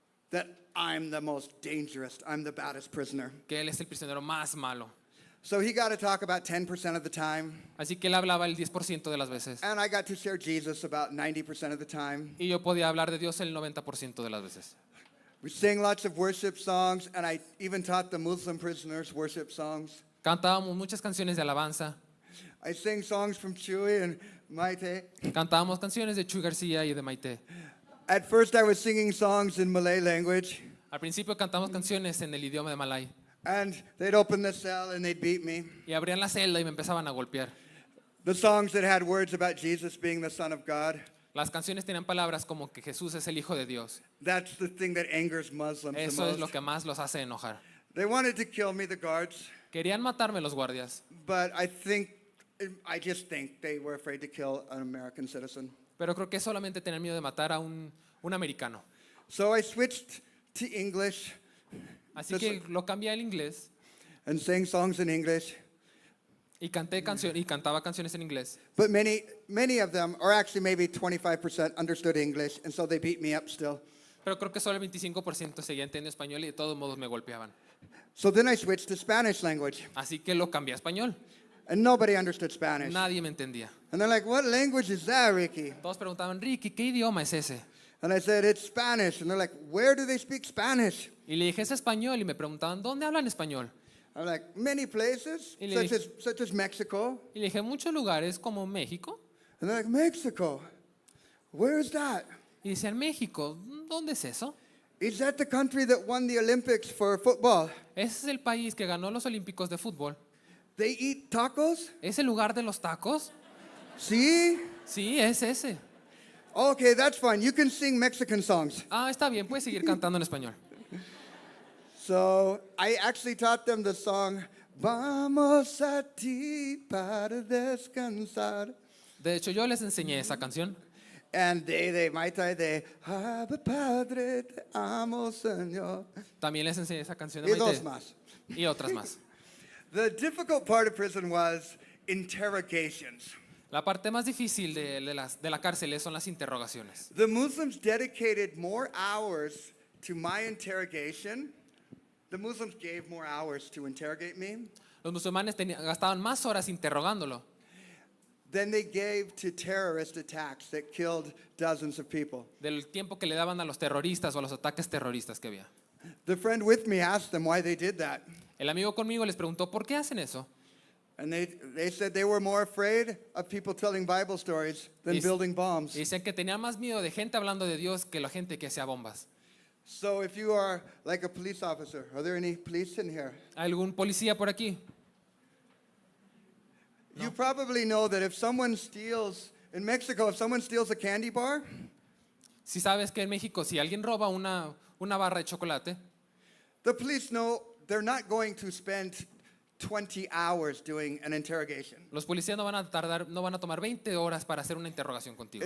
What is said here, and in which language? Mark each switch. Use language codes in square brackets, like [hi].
[en] that I'm the most dangerous, I'm the baddest prisoner. [es] que él es el prisionero más malo. [en] So he got to talk about 10% of the time, [es] Así que él hablaba el 10% de las veces [en] and I got to share Jesus about 90% of the time. [es] y yo podía hablar de Dios el 90% de las veces. [en] We sang lots of worship songs, and I even taught the Muslim prisoners worship songs. [es] Cantábamos muchas canciones de alabanza, [en] I sang songs from Chewy and Maite. [es] cantábamos canciones de Chuy García y de Maite. [en] At first, I was singing songs in Malay language, [es] Al principio cantamos canciones en el idioma de Malay [en] and they'd open the cell and they'd beat me. [es] y abrían la celda y me empezaban a golpear. [en] The songs that had words about Jesus being the Son of God, [es] Las canciones tenían palabras como que Jesús es el Hijo de Dios. [en] that's the thing that angers Muslims the [es] Eso es lo [en] most. [es] que más los hace enojar. [en] They wanted to kill me, the guards, [es] Querían matarme los guardias, [en] but I just think they were afraid to kill an American citizen. [es] pero creo que solamente tenían miedo de matar a un americano. [en] So I switched to English [es] Así que lo cambié al inglés [en] and sang songs in English. [es] y cantaba canciones en inglés. [en] But many of them, or actually maybe 25%, understood English, and so they beat me up still. [es] Pero creo que solo el 25% seguía entendiendo español y de todos modos me golpeaban. [en] So then I switched to Spanish language, [es] Así que lo cambié a español. [en] and nobody understood Spanish. [es] Nadie me entendía. [en] And they're like, "What language is that, Ricky?" [es] Todos preguntaban, Ricky, ¿qué idioma es ese? [en] And I said, "It's Spanish." And they're like, "Where do they speak Spanish?" [es] Y le dije, es español. Y me preguntaban, ¿dónde hablan español? [en] I'm like, "Many places, [es] Y le [en] such as Mexico." [es] Y le dije, muchos lugares como México. [en] And they're like, "Mexico? Where is that? [es] Y decían, México, ¿dónde es eso? [en] Is that the country that won the Olympics for football? [es] Ese es el país que ganó los Olímpicos de fútbol. [en] They eat tacos? [es] ¿Es el lugar de los tacos? [en] See? [es] Sí, es ese. [en] Okay, that's fine. You can sing Mexican songs." [es] Ah, está bien, puedes seguir cantando en español. [en] So I actually taught them the song, [es] "Vamos a ti para descansar." De hecho, yo les enseñé esa canción. [en] And they, [es] Ave Padre, te amo, Señor. También les enseñé esa canción de Y dos más. Y otras más. [en] The difficult part of prison was interrogations. [es] La parte más difícil de la cárcel son las interrogaciones. [en] The Muslims dedicated more hours to my interrogation. The Muslims gave more hours to interrogate me [es] Los musulmanes gastaban más horas interrogándolo [en] than they gave to terrorist attacks that killed dozens of people. [es] del tiempo que le daban a los terroristas o a los ataques terroristas que había. [en] The friend with me asked them why they did that. [es] El amigo conmigo les preguntó, ¿por qué hacen eso? [en] And they said they were more afraid of people telling Bible stories than Dice- building bombs. [es] Dicen que tenían más miedo de gente hablando de Dios que la gente que hacía bombas. [en] So if you are like a police officer, are there any police in here? [es] ¿Algún policía por aquí? [en] You probably know that if someone steals, in Mexico, if someone steals a candy bar, [es] Si sabes que en México, si alguien roba una barra de chocolate, [en] the police know they're not going to spend 20 hours doing an interrogation. [es] los policías no van a tomar 20 horas para hacer una interrogación contigo.